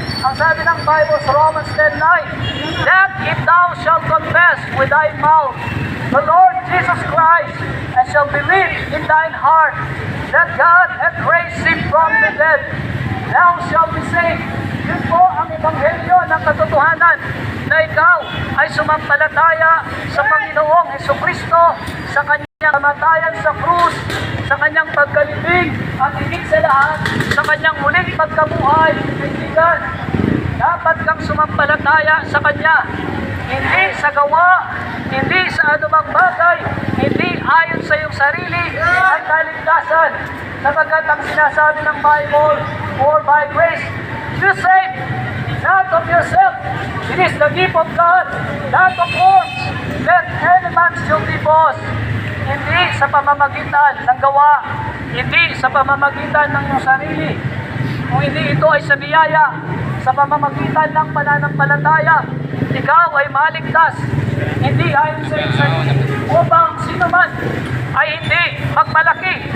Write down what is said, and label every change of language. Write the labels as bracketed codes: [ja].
[tl] Ang sabi ng Bible sa Romans 10:9, [en] that if thou shalt confess with thy mouth the Lord Jesus Christ, and shall believe in thine heart that God hath raised him from the dead, thou shalt be saved. [tl] Yun po ang ebanghelyo ng katotohanan, na ikaw ay sumampalataya sa Panginoong Jesucristo, sa Kanyang kamatayan sa krus, sa Kanyang pagkalibing, at higit sa lahat, sa Kanyang muling pagkabuhay. Kaibigan, dapat kang sumampalataya sa Kanya. Hindi sa gawa, hindi sa anumang bagay, hindi ayon sa iyong sarili ang kaligtasan. Sapagkat ang sinasabi ng Bible, [en] for by grace you saved, not of yourself. It is the gift of God, not of works, that any man should be boast. [tl] Hindi sa pamamagitan ng gawa, hindi sa pamamagitan ng iyong sarili. Kung hindi ito ay sa biyaya, sa pamamagitan ng pananampalataya, ikaw ay maligtas, hindi ayon sa iyong sarili, upang sino man ay hindi magmalaki.